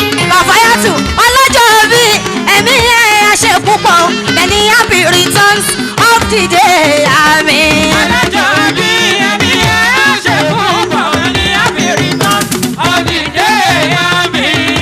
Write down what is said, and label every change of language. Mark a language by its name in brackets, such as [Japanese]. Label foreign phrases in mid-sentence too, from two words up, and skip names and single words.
[Yoruba] Kàfáyàtù, ọlọ́jọ́ bí ẹ̀mí yẹn á ṣe púpọ̀, [English] many happy returns of the day, amen. [Yoruba] Ọlọ́jọ́ bí ẹ̀mí yẹn á ṣe púpọ̀, [English] many happy returns of the day, amen.